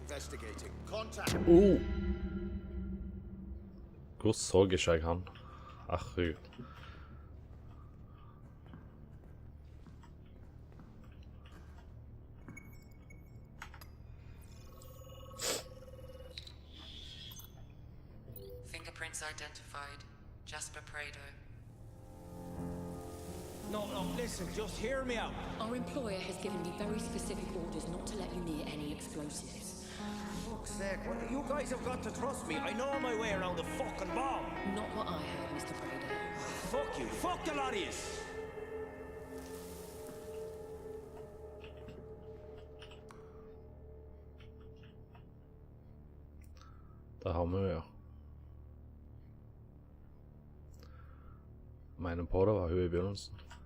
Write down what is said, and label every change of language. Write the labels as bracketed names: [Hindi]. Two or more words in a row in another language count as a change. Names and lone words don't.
[English] Investigating. Contact. [Norwegian] Hvor så ikke jeg han? Herregud. [English] Fingerprints identified. Jasper Prado. No, listen, just hear me out. Our employer has given me very specific orders not to let you near any explosives. For fuck's sake, you guys have got to trust me. I know my way around a fucking bomb. Not what I heard, Mr. Prado. Fuck you. Fuck the lot of you. [Norwegian] Det har vi å gjøre. Jeg mener på det var hun i begynnelsen.